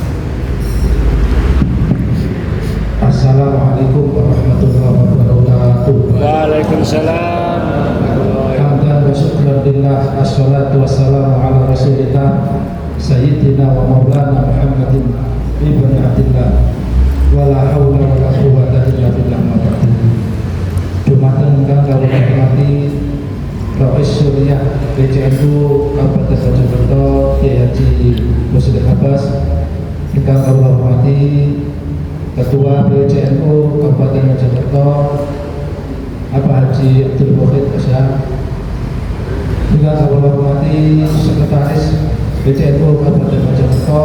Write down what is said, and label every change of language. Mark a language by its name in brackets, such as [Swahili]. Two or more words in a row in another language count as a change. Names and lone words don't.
[Arabic] السلام عليكم ورحمة الله وبركاته. Waalaikumsalam. حمدا وشكرا لله، الصلاة والسلام على رسول الله سيدنا ومولانا محمد ابن عبد الله ولا حول ولا قوة إلا بالله. [Javanese] Dumateng ingkang kawula hormati Rais Suriah PCNU Kabupaten Mojokerto Kiai Haji Muslim Abbas ingkang kula hormati Ketua PCNU Kabupaten Mojokerto Bapak Haji Abdul Wahid Asyam, ingkang kula hormati Sekretaris PCNU Kabupaten Mojokerto